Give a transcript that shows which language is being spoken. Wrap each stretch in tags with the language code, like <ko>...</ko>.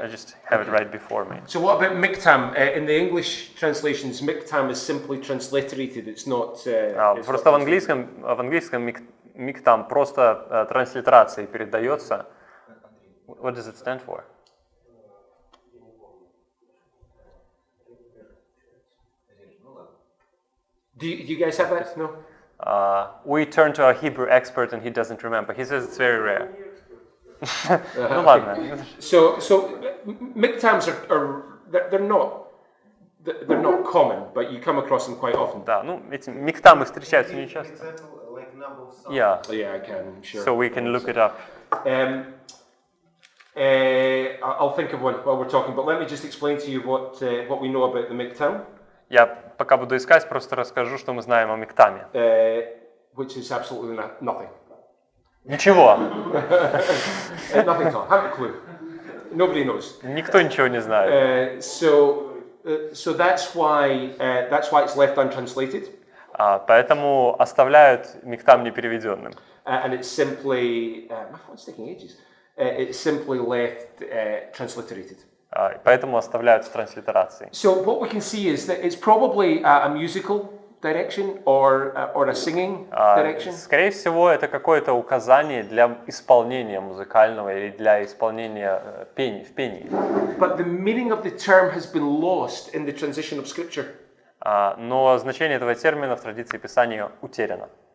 <en>I just have it right before me. So what about miktam? In the English translations, miktam is simply transliterated. It's not.</en> <ru>Просто в английском миктам просто транслитерацией передается.</ru> <en>What does it stand for? Do you guys have that? No. We turn to a Hebrew expert and he doesn't remember. He says it's very rare.</en> <ru>Ну ладно.</ru> <en>So miktams they're not common, but you come across them quite often.</en> <ru>Да, ну эти миктамы встречаются не часто.</ru> <en>Yeah. Yeah, I can. Sure. So we can look it up. I'll think of one while we're talking, but let me just explain to you what we know about the miktam.</en> <ru>Я пока буду искать, просто расскажу, что мы знаем о миктаме.</ru> <en>Which is absolutely nothing.</en> <ru>Ничего.</ru> <en>Nothing at all. Haven't a clue. Nobody knows.</en> <ru>Никто ничего не знает.</ru> <en>So that's why it's left untranslated.</en> <ru>Поэтому оставляют миктам непереведенным.</ru> <en>And it's simply my phone's taking ages. It's simply left transliterated.</en> <ru>Поэтому оставляют в транслитерации.</ru> <en>So what we can see is that it's probably a musical direction or a singing direction.</en> <ru>Скорее всего, это какое-то указание для исполнения музыкального или для исполнения в пении.</ru> <en>But the meaning of the term has been lost in the transition of Scripture.</en> <ru>Но значение этого термина в традиции Писания утеряно.</ru>